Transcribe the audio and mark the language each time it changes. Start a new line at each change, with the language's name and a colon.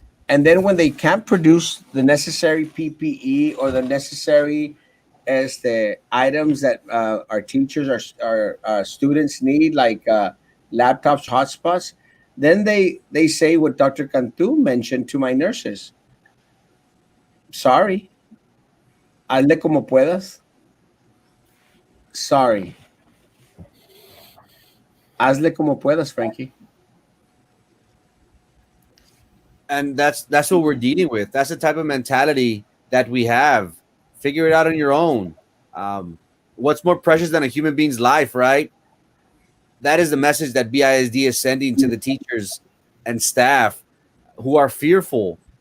English: And then when they can't produce the necessary PPE or the necessary as the items that our teachers, our students need, like laptops, hotspots, then they say what Dr. Cantu mentioned to my nurses.
Spanish: Sorry, hazle como puedas. Sorry, hazle como puedas, Frankie.
English: And that's what we're dealing with. That's the type of mentality that we have. Figure it out on your own. What's more precious than a human being's life, right? That is the message that BISD is sending to the teachers and staff who are fearful.